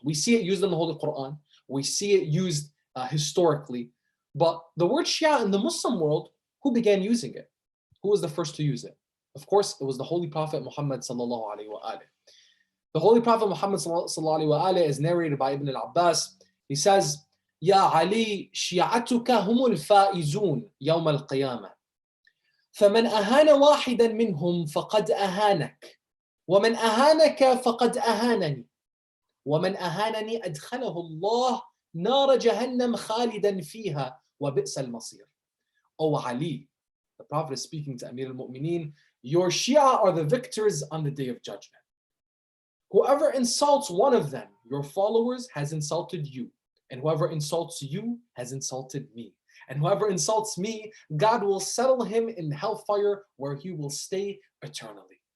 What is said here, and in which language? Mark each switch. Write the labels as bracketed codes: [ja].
[en] We see it used in the Holy Quran, we see it used historically, but the word Shia in the Muslim world, who began using it? Who was the first to use it? Of course, it was the Holy Prophet Muhammad sallallahu alaihi wasallam. The Holy Prophet Muhammad sallallahu alaihi wasallam is narrated by Ibn al-Abbas. He says, [ar] Ya Ali, shi'atuka humul faizun yawm al-qiyamah. فمن أهان واحدا منهم فقد أهانك ومن أهانك فقد أهانني ومن أهانني أدخله الله نار جهنم خالدا فيها وبئس المصير. [en] O Ali, the Prophet is speaking to Amir al-Mu'mineen, your Shia are the victors on the day of judgment. Whoever insults one of them, your followers, has insulted you. And whoever insults you has insulted me. And whoever insults me, God will settle him in hellfire where he will stay eternally.